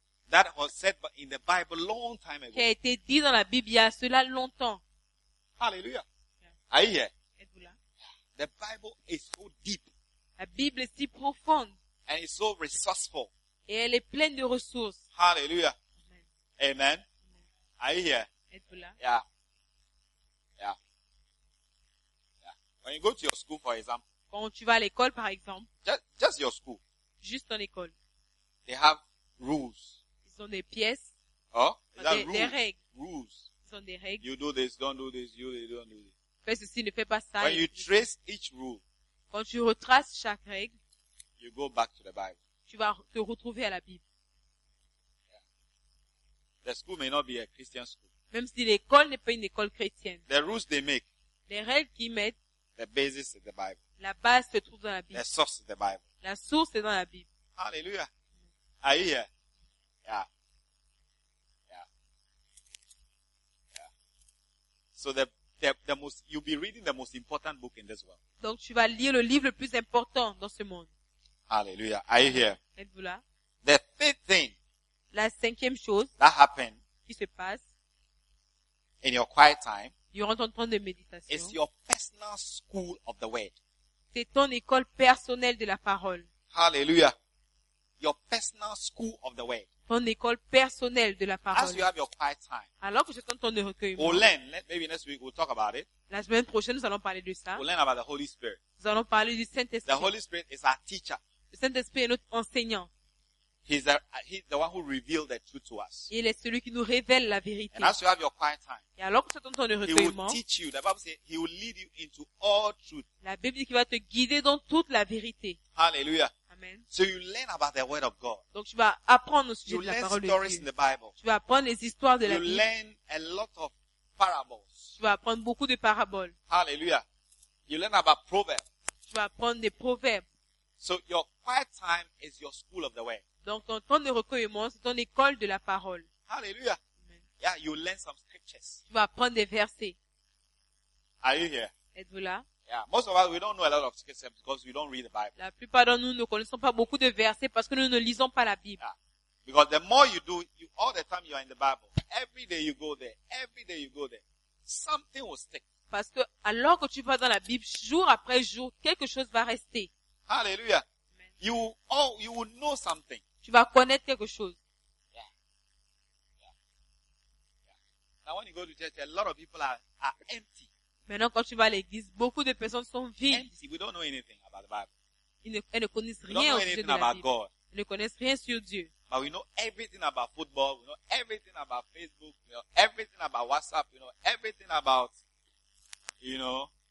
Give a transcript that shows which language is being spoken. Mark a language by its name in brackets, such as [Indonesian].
[English] That was said in the Bible long time ago. [French] Qui a été dit dans la Bible il y a cela longtemps. [English] Hallelujah. Yeah. Are you here? [French] Êtes-vous là? [English] The Bible is so deep. [French] La Bible est si profonde. [English] And it's so resourceful. [French] Et elle est pleine de ressources. [English] Hallelujah. Amen. Amen. Are you here? [French] Êtes-vous là? [English] Yeah. When you go to your school, for example, [French] quand tu vas à l'école, par exemple, [English] just your school, [French] juste ton école, [English] they have rules. [French] Ils ont des pièces. Oh, des règles. [English] Rules. [French] Ils ont des règles. [English] You do this, don't do this. You don't do this. [French] Fais ceci, ne fais pas ça. [English] When you trace each rule, [French] quand tu retraces chaque règle, [English] you go back to the Bible. [French] Tu vas te retrouver à la Bible. [English] Yeah. The school may not be a Christian school. [French] Même si l'école n'est pas une école chrétienne. [English] The rules they make. [French] Les règles qu'ils mettent. [English] The basis is the Bible. [French] La base se trouve dans la Bible. [English] The source is the Bible. [French] La source est dans la Bible. [English] Hallelujah. Are you here? Yeah. Yeah. Yeah. So the most you'll be reading the most important book in this world. [French] Donc tu vas lire le livre le plus important dans ce monde. [English] Hallelujah. Are you here? [French] Êtes-vous là? [English] The fifth thing. [French] La cinquième chose. [English] That happened. [French] Qui se passe. [English] In your quiet time. [French] Durant ton temps de méditation, [English] it's your personal school of the word. [French] C'est ton école personnelle de la parole. [English] Hallelujah. Your personal school of the word. [French] Ton école personnelle de la parole. [English] As you have your quiet time. [French] Alors que c'est ton temps de recueillement. [English] Maybe next week we'll talk about it. [French] La semaine prochaine, nous allons parler de ça. [English] We'll learn about the Holy Spirit. [French] Nous allons parler du Saint-Esprit. [English] The Holy Spirit is our teacher. [French] Le Saint-Esprit est notre enseignant. [English] He's the one who revealed the truth to us. [French] Il est celui qui nous révèle la vérité. [English] And as you have your quiet time, [French] et alors que c'est ton temps de recueillement, [English] he will teach you. The Bible says he will lead you into all truth. [French] La Bible dit qu'il va te guider dans toute la vérité. [English] Hallelujah. Amen. So you learn about the word of God. [French] Donc tu vas apprendre au sujet you de la parole de Dieu. [English] You learn stories in the Bible. [French] Tu vas apprendre les histoires de you la Bible. [English] You learn a lot of parables. [French] Tu vas apprendre beaucoup de paraboles. [English] Hallelujah. You learn about proverbs. [French] Tu vas apprendre des proverbes. [English] So your quiet time is your school of the word. [French] Donc ton temps de recueillement, c'est ton école de la parole. [English] Hallelujah. Amen. Yeah, you learn some scriptures. [French] Tu vas apprendre des versets. [English] Are you here? [French] Êtes-vous là? [English] Yeah, most of us we don't know a lot of scriptures because we don't read the Bible. [French] La plupart d'entre nous ne connaissons pas beaucoup de versets parce que nous ne lisons pas la Bible. [English] Yeah. Because the more you do, you all the time you are in the Bible. Every day you go there, every day you go there, something will stick. [French] Parce que alors que tu vas dans la Bible jour après jour, quelque chose va rester. [English] Hallelujah. Amen. You will know something. [French] Tu vas connaître quelque chose. [English] Yeah. Yeah. Yeah. Now when you go to church, a lot of people are empty. [French] Maintenant, quand tu vas à l'église, beaucoup de personnes sont vides. [English] Empty. We don't know anything about the Bible. [French] Ils ne connaissent rien au sujet de la Bible. [English] God. [French] Ils ne connaissent rien sur Dieu. [English] But we know everything about football. We know everything about Facebook. We know everything about WhatsApp. We know everything about, you know.